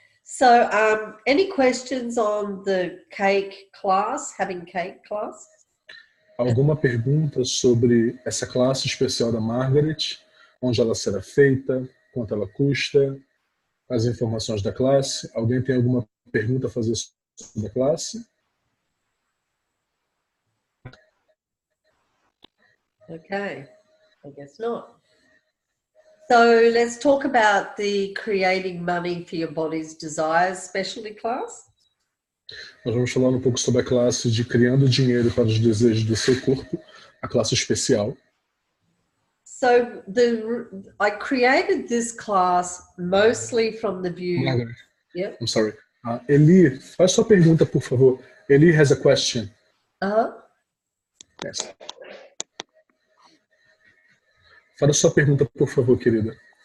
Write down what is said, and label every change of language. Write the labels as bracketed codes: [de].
[en] So, any questions on the cake class, having cake class? [pt] Alguma pergunta sobre essa classe especial da Margaret? Onde ela será feita? Quanto ela custa? As informações da classe? Alguém tem alguma pergunta a fazer sobre a classe? [en] Okay, I guess not. So let's talk about the creating money for your body's desires specialty class. [pt] Nós vamos falar um pouco sobre a classe de criando dinheiro para os desejos do seu corpo, a classe especial. [en] So I created this class mostly from the view. Margaret, Yep. I'm sorry. [pt] Eli, faz sua pergunta, por favor. [en] Eli has a question. Yes. [pt] Fala sua pergunta, por favor, querida.